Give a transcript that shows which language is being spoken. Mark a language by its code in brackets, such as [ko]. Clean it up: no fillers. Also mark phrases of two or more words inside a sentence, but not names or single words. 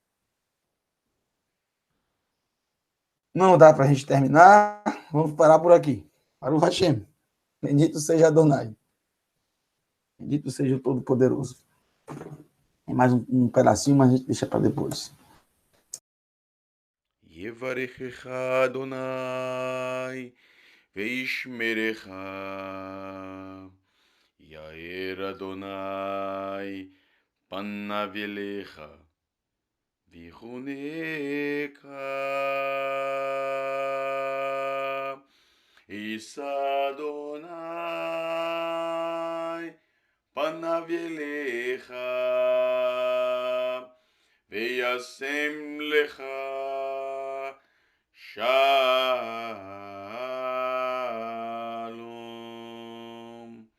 [pt] Não dá para a gente terminar, vamos parar por aqui. [he] ברוך השם. [pt] Bendito seja Adonai. Bendito seja o Todo-Poderoso. Tem mais um pedacinho, mas a gente deixa para depois. [he] יברכך ה' וישמרך יאר ה' פניו אליך ויחנך ישא ה' פניו אליך וישם לך שלום.